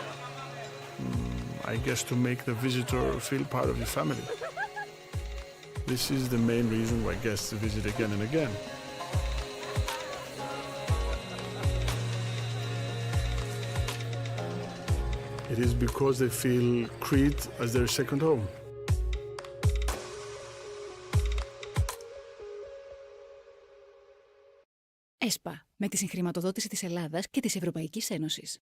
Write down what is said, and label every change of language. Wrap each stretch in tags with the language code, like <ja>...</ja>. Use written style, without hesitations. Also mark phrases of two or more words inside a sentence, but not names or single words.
<en>I guess to make the visitor feel part of your family. This is the main reason why guests visit again and again. It is because they feel Crete as their second home.</en> <el>ΕΣΠΑ, με τη συγχρηματοδότηση της Ελλάδας και της Ευρωπαϊκής Ένωσης.</el>